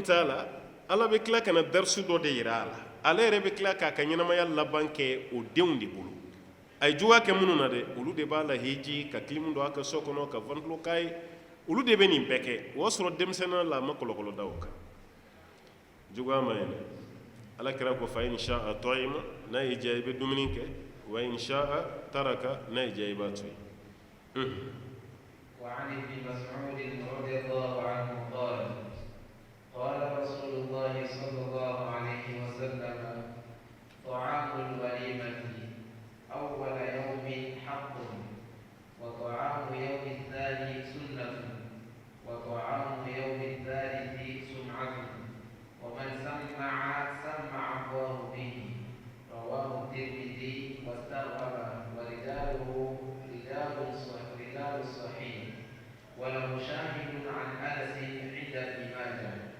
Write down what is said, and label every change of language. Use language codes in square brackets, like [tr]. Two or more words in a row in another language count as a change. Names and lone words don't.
[bm] t'a la ala bɛ tila ka na darisu dɔ de yira a la ale yɛrɛ bɛ tila k'a ka ɲɛnamaya laban kɛ o denw de bolo a ye juguya kɛ minnu na dɛ olu de b'a la hiji ka kilimu don a ka so kɔnɔ ka ventilo k'a ye olu de bɛ nin bɛɛ kɛ o y'a sɔrɔ denmisɛnninya la a ma kɔlɔkɔlɔ da o kan juguya ma ɲi dɛ ala kira ko fa [ar] in sha'a ta'ima [bm] na yi jayi be dumuni ke [ar] wa in sha'a taraka [bm] na yi jayi ba tuyi [ar] وعن ابن مسعود رضي الله عنه قال قال رسول الله صلى الله عليه وسلم طعام الوليمة أول يوم حق وطعام يوم الثاني سنة وطعام يوم الثالث سمعة ومن سمع الله به رواه الترمذي واستغرب ورجاله رجال الصحيح وله شاهد عن أنس عند ابن ماجه.